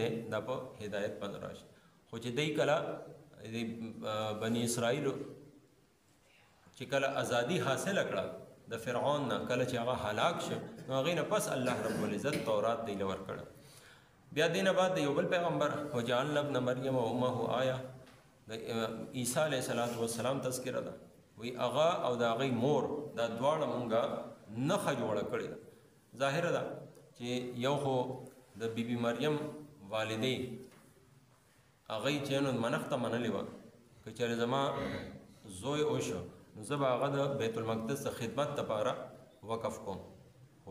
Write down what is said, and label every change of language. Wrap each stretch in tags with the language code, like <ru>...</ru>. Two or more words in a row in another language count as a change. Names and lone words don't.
<ps>دی دا په هدایت باندې راشي خو چې دی کله بني اسرائیلو چې کله ازادي حاصله کړه د فرعون نه کله چې هغه هلاک شو نو هغې نه پس</ps> <ar>الله رب العزت</ar> <ps>تورات دی له ورکړه بیا دې نه بعد د یو بل پیغمبر</ps> <ar>وجعلنا ابن مریم و امه آیه</ar> <ps>د عیسی</ps> <ar>علیه السلام</ar> <ps>تذکره ده وی هغه او د هغې مور دا دواړه مونږه نښه جوړه کړې ده ظاهره ده چې یو خو د بیبي مریم والدې هغې چې نو منښته منلې وه که چېرې زما زوی وشو نو زه به هغه د بیت المقدس د خدمت دپاره وقف کوم خو</ps>